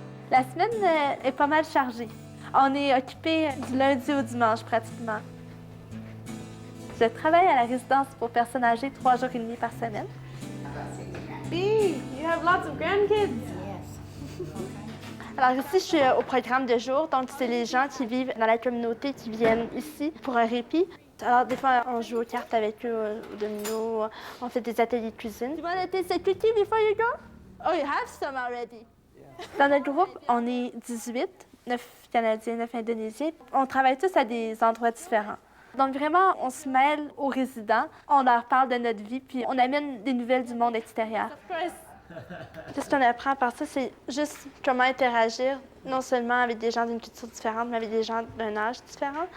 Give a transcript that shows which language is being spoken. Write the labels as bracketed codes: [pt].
[fr] La semaine est pas mal chargée. On est occupé du lundi au dimanche, pratiquement. Je travaille à la résidence pour personnes âgées 3 jours et demi par semaine. [en] Bee, you have lots of grandkids. Yes. [fr] Alors ici, je suis au programme de jour, donc c'est les gens qui vivent dans la communauté qui viennent ici pour un répit. Alors des fois, on joue aux cartes avec eux, au domino, on fait des ateliers de cuisine. [en] You want to taste a cookie before you go? Oh, you have some already. [fr] Dans notre groupe, on est 18, 9 Canadiens, 9 Indonésiens. On travaille tous à des endroits différents. Donc vraiment, on se mêle aux résidents, on leur parle de notre vie, puis on amène des nouvelles du monde extérieur. Tout ce qu'on apprend par ça, c'est juste comment interagir, non seulement avec des gens d'une culture différente, mais avec des gens d'un âge différent.